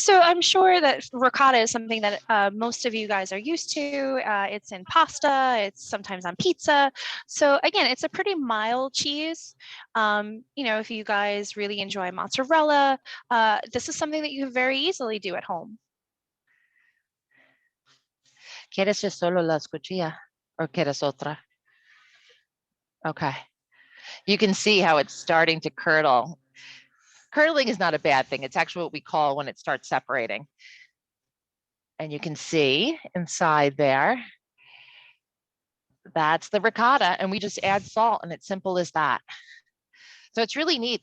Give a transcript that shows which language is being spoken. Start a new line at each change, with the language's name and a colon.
English: So I'm sure that ricotta is something that most of you guys are used to. It's in pasta. It's sometimes on pizza. So again, it's a pretty mild cheese. If you guys really enjoy mozzarella, this is something that you can very easily do at home.
Spanish: ¿Quieres solo las cuchillas
English: or
Spanish: quieres otra?
English: Okay. You can see how it's starting to curdle. Curdling is not a bad thing. It's actually what we call when it starts separating. And you can see inside there, that's the ricotta, and we just add salt, and it's simple as that. So it's really neat.